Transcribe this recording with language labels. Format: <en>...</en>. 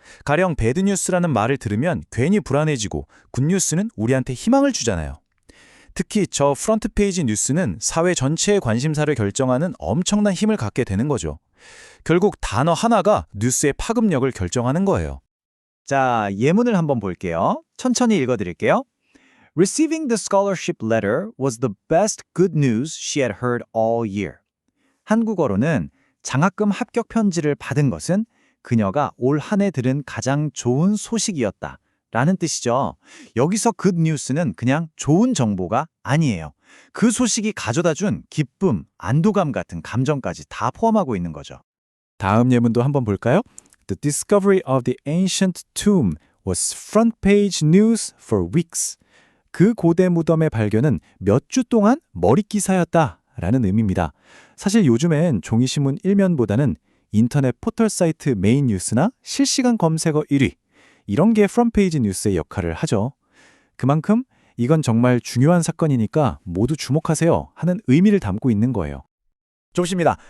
<ko>가령 배드뉴스라는 말을 들으면 괜히 불안해지고 굿뉴스는 우리한테 희망을 주잖아요. 특히 저 프런트페이지 뉴스는 사회 전체의 관심사를 결정하는 엄청난 힘을 갖게 되는 거죠. 결국 단어 하나가 뉴스의 파급력을 결정하는 거예요. 자, 예문을 한번 볼게요. 천천히 읽어드릴게요.</ko> <en>Receiving the scholarship letter was the best good news she had heard all year.</en> <ko>한국어로는 장학금 합격 편지를 받은 것은 그녀가 올 한 해 들은 가장 좋은 소식이었다 라는 뜻이죠. 여기서 good news는 그냥 좋은 정보가 아니에요. 그 소식이 가져다준 기쁨, 안도감 같은 감정까지 다 포함하고 있는 거죠. 다음 예문도 한번 볼까요?</ko> <en>The discovery of the ancient tomb was front page news for weeks.</en> <ko>그 고대 무덤의 발견은 몇 주 동안 머릿기사였다 라는 의미입니다. 사실 요즘엔 종이신문 1면보다는 인터넷 포털 사이트 메인 뉴스나 실시간 검색어 1위 이런 게 프런트페이지 뉴스의 역할을 하죠. 그만큼 이건 정말 중요한 사건이니까 모두 주목하세요 하는 의미를 담고 있는 거예요. 좋습니다.</ko>